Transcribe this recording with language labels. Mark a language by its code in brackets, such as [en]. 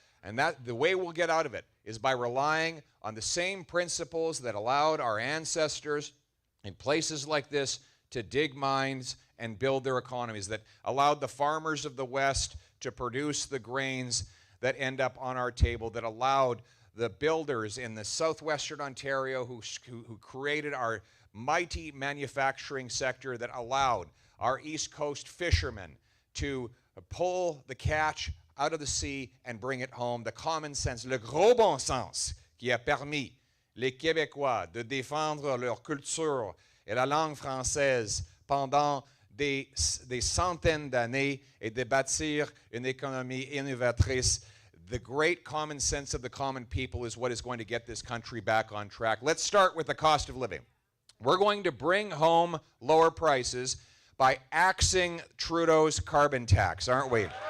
[en] And the way we'll get out of it is by relying on the same principles that allowed our ancestors in places like this to dig mines and build their economies, that allowed the farmers of the West to produce the grains that end up on our table, that allowed the builders in the southwestern Ontario who created our mighty manufacturing sector, that allowed our East Coast fishermen to pull the catch out of the sea and bring it home. The common sense, [fr] le gros bon sens qui a permis les Québécois de défendre leur culture et la langue française pendant des centaines d'années et de bâtir une économie innovatrice. [en] The great common sense of the common people is what is going to get this country back on track. Let's start with the cost of living. We're going to bring home lower prices by axing Trudeau's carbon tax, aren't we?